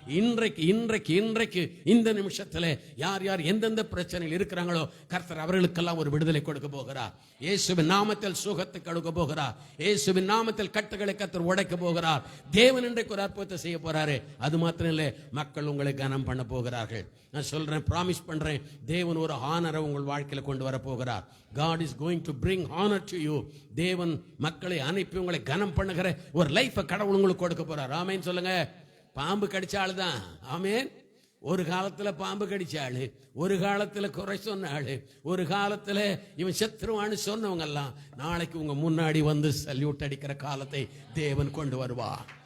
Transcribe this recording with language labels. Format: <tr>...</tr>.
<ta>இன்றைக்கு இந்த நிமிஷத்தில் யார் யார் எந்தெந்த பிரச்சனையில் இருக்கிறாங்களோ கர்த்தர் அவர்களுக்கெல்லாம் ஒரு விடுதலை கொடுக்க போகிறார். இயேசுவின் நாமத்தில் சுகத்தை கொடுக்க போகிறார். இயேசுவின் நாமத்தில் கட்டுகளை கர்த்தர் உடைக்க போகிறார். தேவன் இன்றைக்கு ஒரு அற்புதத்தை செய்ய போறாரு. அது மாத்திரம் இல்லை, மக்கள் உங்களை கனம் பண்ண போகிறார்கள். நான் சொல்றேன், ப்ராமிஸ் பண்றேன், தேவன் ஒரு ஹானரை உங்கள் வாழ்க்கையில கொண்டு வர போகிறார்.</ta> <en>God is going to bring honor to you.</en> <ta>தேவன் மக்களை அனுப்பி உங்களை கனம் பண்ணுகிற ஒரு லைஃபை கடவுள் உங்களுக்கு கொடுக்க போறார். ஆமேன் சொல்லுங்க. பாம்பு கடிச்ச ஆளு தான். ஆமேன். ஒரு காலத்துல பாம்பு கடிச்ச ஆளு, ஒரு காலத்துல குறை சொன்ன ஆளு, ஒரு காலத்துல இவன் செத்துருவான்னு சொன்னவங்க எல்லாம் நாளைக்கு உங்க முன்னாடி வந்து சல்யூட் அடிக்கிற காலத்தை தேவன் கொண்டு வருவார்.</ta>